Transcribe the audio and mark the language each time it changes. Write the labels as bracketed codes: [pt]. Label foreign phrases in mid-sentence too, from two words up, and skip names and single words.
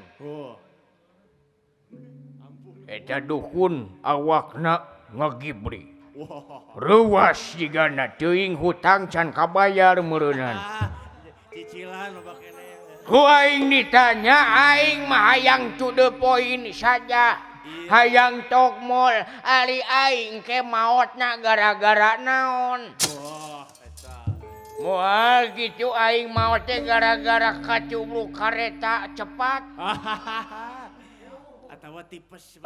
[su] Oh. Eta dukun awakna ngagibri. Wah. Ruas jigana teuing hutang can kabayar meureunan. Cicilan loba kene. Ku aing ditanya aing mah hayang [en] to the point [su] saja. Hayang tok mall ari aing ke maotna gara-gara naon. Wah, eta. Moal gitu aing maot teh gara-gara kacubluk kareta cepat. Atawa tipes.